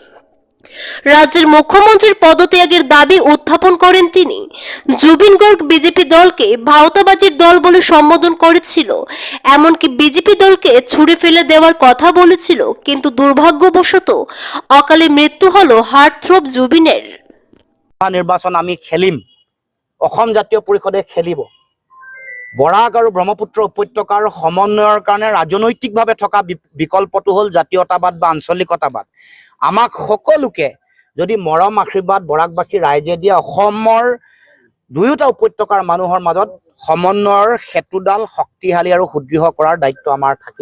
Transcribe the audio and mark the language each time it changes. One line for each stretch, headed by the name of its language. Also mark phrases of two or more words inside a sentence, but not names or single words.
Bangla: রাজ্যের মুখ্যমন্ত্রীর পদত্যাগের দাবি উত্থাপন করেন তিনি। জুবিন গর্গ বিজেপি দলকে ভাওতাবাজির দল বলে সম্বোধন করেছিল, এমনকি বিজেপি দলকে ছুড়ে ফেলে দেওয়ার কথা বলেছিল, কিন্তু দুর্ভাগ্যবশত অকালে মৃত্যু হলো হার্টথ্রব জুবিনের।
Assamese: নিৰ্বাচন আমি খেলিম, অসম জাতীয় পৰিষদে খেলিব। বৰাক আৰু ব্ৰহ্মপুত্ৰ উপত্যকাৰ সমন্বয়ৰ কাৰণে ৰাজনৈতিকভাৱে থকা বিকল্পটো হ'ল জাতীয়তাবাদ বা আঞ্চলিকতাবাদ। আমাক সকলোকে যদি মৰম আশীৰ্বাদ বৰাকবাসী ৰাইজে দিয়ে, অসমৰ দুয়োটা উপত্যকাৰ মানুহৰ মাজত সমন্বয়ৰ সেতুডাল শক্তিশালী আৰু সুদৃঢ় কৰাৰ দায়িত্ব আমাৰ থাকিব।